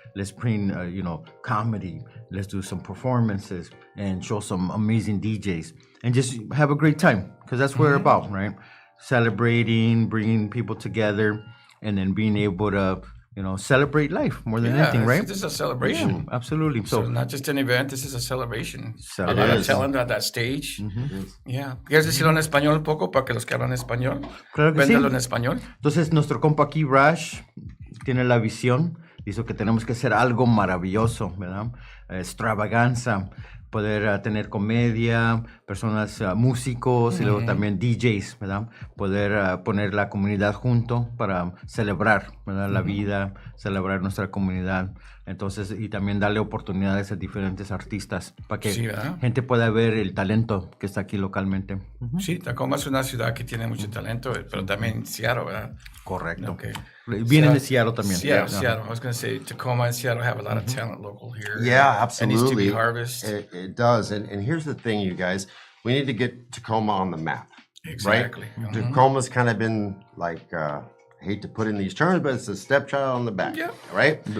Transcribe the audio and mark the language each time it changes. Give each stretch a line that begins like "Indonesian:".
English: Let's bring, you know, comedy. Let's do some performances and show some amazing DJs and just have a great time, because that's what we're about, right? Celebrating, bringing people together, and then being able to, you know, celebrate life more than anything, right? This is a celebration. Yeah, absolutely. So not just an event, this is a celebration. A lot Celebration. of talent at that stage. Yeah.
Spanish: ¿Quieres decirlo en español un poco para que los que hablan español? Claro que sí. Véndalo en español. Entonces, nuestro compa aquí, Rash, tiene la visión. Dice que tenemos que hacer algo maravilloso, ¿verdad? Extravaganza, poder tener comedia, personas, músicos y luego también DJs, ¿verdad? Poder poner la comunidad junto para celebrar, ¿verdad? La vida, celebrar nuestra comunidad. Entonces, y también darle oportunidades a diferentes artistas para que gente pueda ver el talento que está aquí localmente. Sí, Tacoma es una ciudad que tiene mucho talento, pero también Seattle, ¿verdad? Correcto.
English: Okay.
Spanish: Vienen de Seattle también. Seattle.
English: I was going to say Tacoma and Seattle have a lot of talent local here. Yeah, absolutely. It needs to be harvested. It does. And here's the thing, you guys. We need to get Tacoma on the map. Exactly. Right? Tacoma's kind of been like... I hate to put in these terms, but it's a stepchild on the back, right?